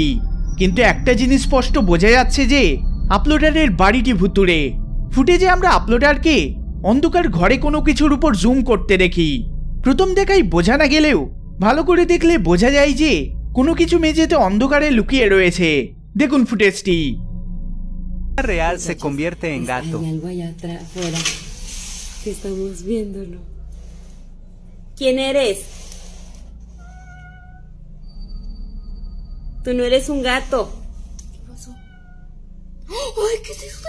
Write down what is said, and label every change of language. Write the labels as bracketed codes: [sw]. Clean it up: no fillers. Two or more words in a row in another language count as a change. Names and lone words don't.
[bn] কিন্তু একটা জিনিস স্পষ্ট বোঝা যাচ্ছে যে আপলোডারের বাড়িটি ভুতুড়ে। ফুটেজে আমরা আপলোডারকে অন্ধকার ঘরে কোনো কিছুর উপর জুম করতে দেখি। প্রথম দেখাই বোঝা না গেলেও ভালো করে দেখলে বোঝা যায় যে কোনো কিছু মেঝেতে অন্ধকারে লুকিয়ে রয়েছে। দেখুন ফুটেজটি। [es] real se convierte en gato. Hay algo allá atrás, afuera, que estamos viéndolo. ¿Quién eres? Tú no eres un gato. ¿Qué pasó? Ay, ¿qué es eso?